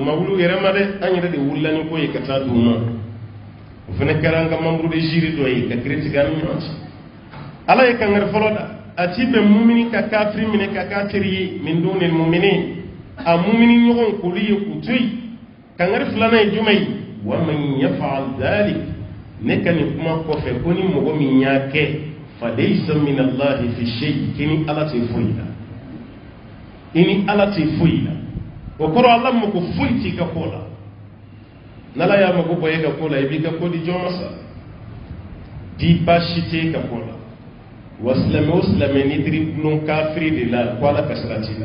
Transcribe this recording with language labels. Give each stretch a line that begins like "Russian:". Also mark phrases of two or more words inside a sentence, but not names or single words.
Bambara: ma wuli u yɛrɛ ma dɛ an yɛrɛ de wulila ni ko ye ka taa d'u ma o fana kɛra an ka
French: membre de jury
Bambara: dɔ ye ka critique an ni ɲɔgɔn cɛ ala ye kangari fɔlɔ da a ti bɛn mumini ka kafiri minɛ ka k'a teri ye min duni muminin a mumini ɲɔgɔn k'olu ye k'u to yen kangari filanan ye jumɛn ye
Arabic: ومن يفعل ذلك
Bambara: ne ka nin kuma kɔfɛ ko ni mɔgɔ min y'a kɛ
Arabic: فليس من الله في شيء
Bambara: kini ala tɛ foyi la i ni ala tɛ foyi la o kɔrɔ ala mako foyi t'i ka ko la n'ala y'a mako bɔ e ka ko la i b'i ka ko di jɔn ma sa di baasi t'e ka ko la wa silamɛ o silamɛ n'i diri bulon kafiri de la ko ala ka sira t'i la